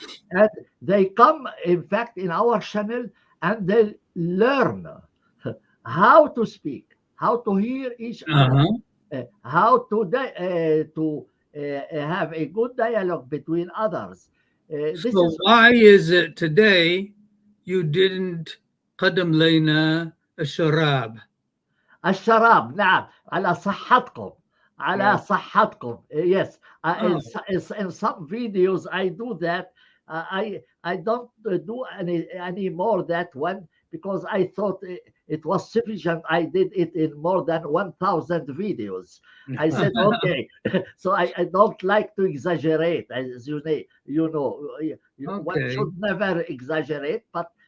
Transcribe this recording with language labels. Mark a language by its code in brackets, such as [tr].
[en] And they come, in fact, in our channel, and they learn how to speak, how to hear each other, how to have a good dialogue between others. So why is it today you didn't [ar] قدم لنا الشراب؟ الشراب نعم على صحتكم على صحتكم. [en] Yes, in some videos I do that. I don't do any more that one because I thought it was sufficient. I did it in more than 1,000 videos. I said, okay, so I don't like to exaggerate, as you know, one should never exaggerate, but